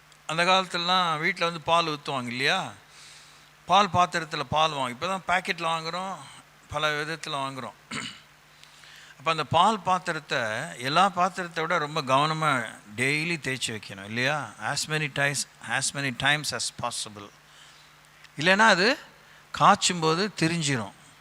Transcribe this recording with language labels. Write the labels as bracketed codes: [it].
[ta] அந்த காலத்துலலாம் வீட்டில் வந்து பால் ஊற்றுவாங்க இல்லையா? பால் பாத்திரத்தில் பால் வாங்க. இப்போ தான் பேக்கெட்டில் வாங்குகிறோம், பல விதத்தில் வாங்குகிறோம். அப்போ அந்த பால் பாத்திரத்தை எல்லா பாத்திரத்தை விட ரொம்ப கவனமாக டெய்லி தேய்ச்சி வைக்கணும் இல்லையா? [en] as many times as possible. [ta] இல்லைன்னா அது காய்ச்சும்போது திரிஞ்சிரும்.